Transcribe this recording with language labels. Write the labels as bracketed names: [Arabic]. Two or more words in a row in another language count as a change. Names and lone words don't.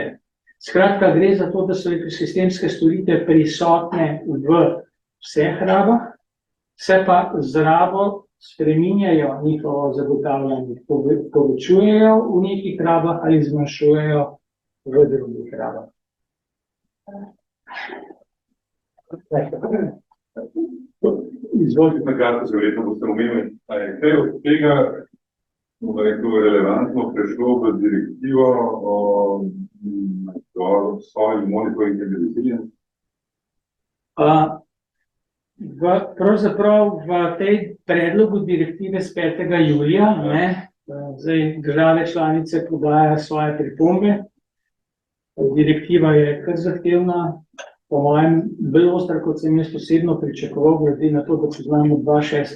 [Slovenian] Skratka, gre za to, da so ekosistemske storitve prisotne v vseh rabah, se pa z rabo spreminjajo njihovo zagotavljanje, povečujejo v nekih rabah ali zmanjšujejo v drugih rabah. Izvolite na karto, se verjetno boste omenili, a je kaj od tega, bomo rekel, relevantno prešlo v direktivo o [English] soil monitoring and resilience? [Slovenian] Pravzaprav v tej predlogu direktive z 5. julija, zdaj države članice podajajo svoje pripombe. Direktiva je kar zahtevna, po mojem bolj ostra, kot sem jaz osebno pričakoval, glede na to, da poznamo 2.6.